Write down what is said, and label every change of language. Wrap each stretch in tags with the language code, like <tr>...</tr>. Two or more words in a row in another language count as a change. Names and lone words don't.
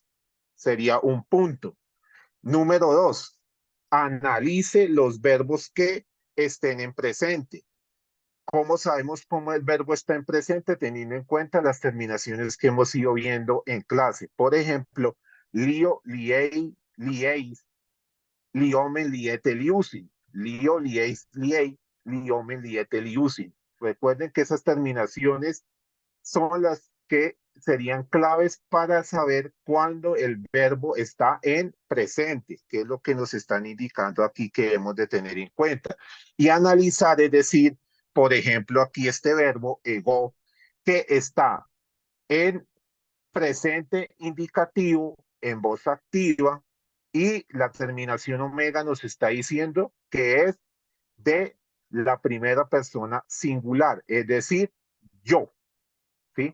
<es>Sería un punto. Número dos, analice los verbos que estén en presente. ¿Cómo sabemos cómo el verbo está en presente? Teniendo en cuenta las terminaciones que hemos ido viendo en clase. Por ejemplo, lío,</es> <el>λύει, λύεις, λύομεν, λύετε, λύουσιν. λύω, λύεις, λύει, λύομεν, λύετε, λύουσιν.</el> <es>Recuerden que esas terminaciones son las que serían claves para saber cuándo el verbo está en presente, que es lo que nos están indicando aquí que debemos de tener en cuenta. Y analizar, es decir, por ejemplo, aquí este verbo ego, que está en presente indicativo, en voz activa, y la terminación omega nos está diciendo que es de la primera persona singular, es decir, yo, ¿sí?</es>